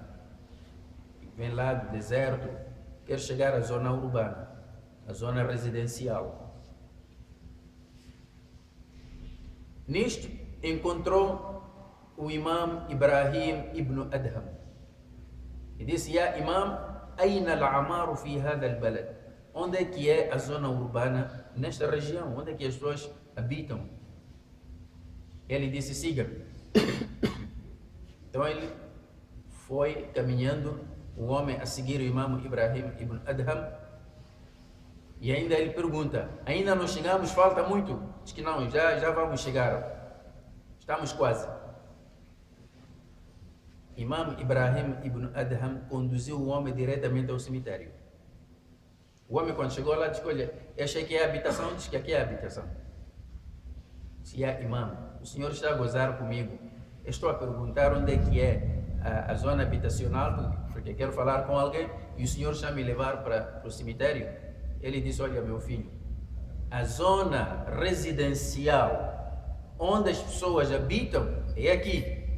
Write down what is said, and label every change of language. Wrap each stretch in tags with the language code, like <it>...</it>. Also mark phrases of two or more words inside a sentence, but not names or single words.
<pt>Vem lá do deserto, quer chegar à zona urbana, à zona residencial. Nisto encontrou o imam Ibrahim ibn Adham e disse:</pt> <ar>"يا إمام، أين العمار في هذا البلد?"</ar> <pt>Onde é que é a zona urbana nesta região? Onde é que as pessoas habitam? Ele disse: "Siga." Então ele foi caminhando, o homem a seguir o imam Ibrahim ibn Adham, e ainda ele pergunta: "Ainda não chegamos? Falta muito?" Diz que não, já vamos chegar. Estamos quase. Imam Ibrahim ibn Adham conduziu o homem diretamente ao cemitério. O homem, quando chegou lá, disse: "Olha, eu achei que é a habitação." Diz que aqui é a habitação. Disse:</pt> <ar>"يا إمام,</ar> <pt>o senhor está a gozar comigo. Eu estou a perguntar onde é que é a zona habitacional, porque quero falar com alguém, e o senhor está a me levar para o cemitério." Ele disse: "Olha, meu filho, a zona residencial onde as pessoas habitam é aqui.</pt>